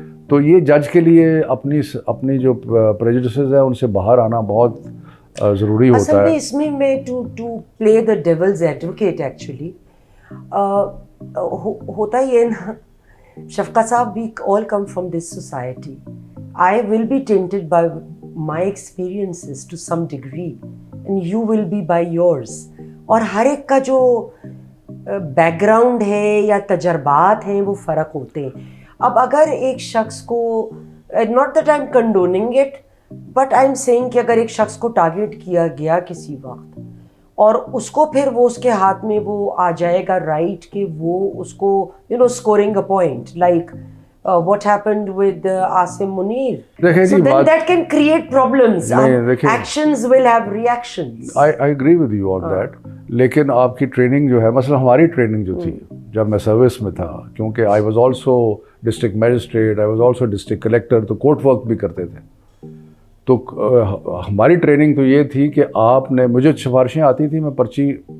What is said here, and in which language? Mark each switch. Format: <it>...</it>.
<ur>تو یہ جج کے لیے اپنی جو پریجوڈسز ہیں ان سے باہر آنا بہت ضروری ہوتا ہے. اصل میں اس میں</ur> <en>to play the devil's advocate</en> <ur>actually ہوتا یہ نا, شفقت صاحب,</ur> <en>we all come from this society. I will be tainted by my experiences to some degree and you will be by yours.</en> <ur>اور ہر ایک کا جو بیک گراؤنڈ ہے یا تجربات ہیں وہ فرق ہوتے ہیں. اب اگر ایک شخص کو,</ur> <en>not that I'm condoning it, but I'm saying</en> <ur>کہ اگر ایک شخص کو ٹارگیٹ کیا گیا کسی وقت اور اس کو پھر وہ اس کے ہاتھ میں وہ آ جائے گا رائٹ کہ وہ اس کو</ur> <en>scoring a point like what happened with Asim Munir. So then that can create problems. Actions will have reactions. I agree with you on that.</en> <ur>لیکن آپ کی ٹریننگ جو ہے, مثلا ہماری ٹریننگ جو تھی جب میں سروس میں تھا, کیونکہ</ur> <en>I was also district magistrate, I was also district collector,</en> <ur>تو کورٹ ورک بھی کرتے تھے. تو ہماری ٹریننگ تو یہ تھی کہ آپ نے, مجھے سفارشیں آتی تھیں, میں پرچی.</ur>